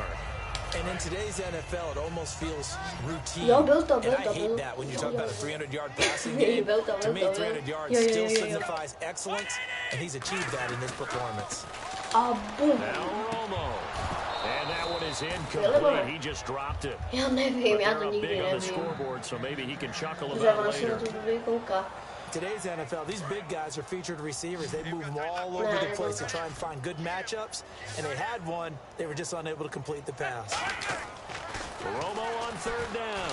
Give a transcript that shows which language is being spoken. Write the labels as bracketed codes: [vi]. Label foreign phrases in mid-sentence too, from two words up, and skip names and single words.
[en] And in today's NFL, it almost feels routine. And I hate that when you talk about a 300-yard passing game. To me, 300 yards still signifies excellence, and he's achieved that in this performance. Now Romo. And that one is incomplete. He just dropped it. [cs] Já nevím, já to nikdy [en] big on the [cs] nevím. [en] scoreboard, so maybe he can chuckle about it later. Today's NFL, these big guys are featured receivers. They move them all over the place to try and find good matchups, and they had one. They were just unable to complete the pass. Romo on third down.